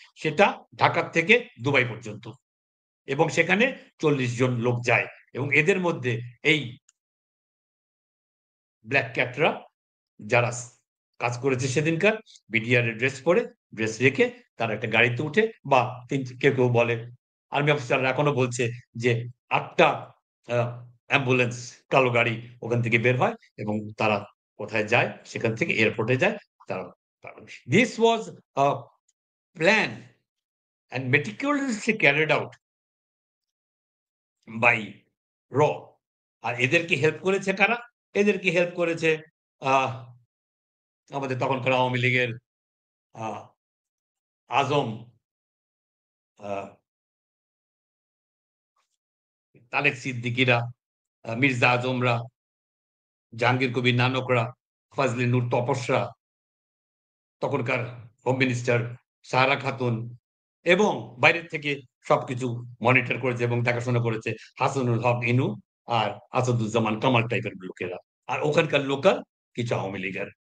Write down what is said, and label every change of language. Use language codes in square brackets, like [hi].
[bn] সেটা ঢাকা থেকে দুবাই পর্যন্ত। এবং সেখানে ৪০ জন লোক যায় এবং এদের মধ্যে এই ব্লাক ক্যাটরা যারা কাজ করেছে সেদিনকার বিডিআর এর ড্রেস পরে, ড্রেস রেখে তারা একটা গাড়িতে উঠে বা কেউ বলে আর্মি অফিসাররা এখনো বলছে যে ৮ টা আ অ্যাম্বুলেন্স কালো গাড়ি ওখান থেকে বের হয় এবং তারা কোথায় যায়? সেখান থেকে এয়ারপোর্টে যায়। [en] তারা This was a plan and meticulously carried out by RAW [bn] আর এদেরকে হেল্প করেছে কারা? এদেরকে হেল্প করেছে আহ আমাদের তখনকার আওয়ামী লীগের আ আজম আ তারেক সিদ্দিকীরা, মির্জা আজমরা, জাহাঙ্গীর কবির নানকরা, ফজলে নূর তপসরা, তখনকার হোম মিনিস্টার সাহারা খাতুন এবং বাইরের থেকে সবকিছু মনিটর করেছে এবং দেখাশোনা করেছে হাসানুল হক ইনু আর আসাদুজ্জামান কামাল টাইপের লোকেরা। আর ওখানকার লোকাল কিছু আওয়ামী লীগের।